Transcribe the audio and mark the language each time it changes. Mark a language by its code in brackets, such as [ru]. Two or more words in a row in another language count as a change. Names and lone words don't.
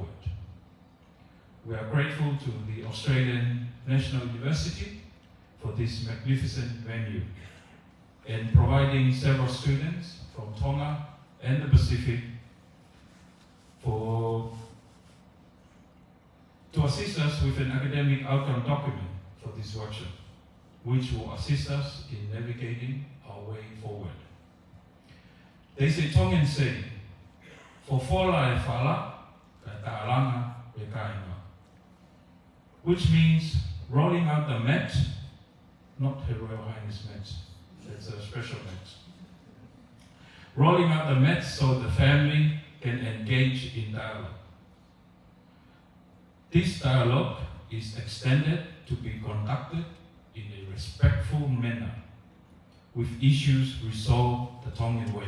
[en] We are grateful to the Australian National University for this magnificent venue and providing several students from Tonga and the Pacific to assist us with an academic outcome document for this workshop, which will assist us in navigating our way forward. There's a Tongan saying, [to] "For fola e fala, ka ta'alanga e kainga," [en] which means rolling out the mat, not Her Royal Highness mat, that's a special mat. Rolling out the mat so the family can engage in dialogue. This dialogue is extended to be conducted in a respectful manner, with issues resolved the Tongan way.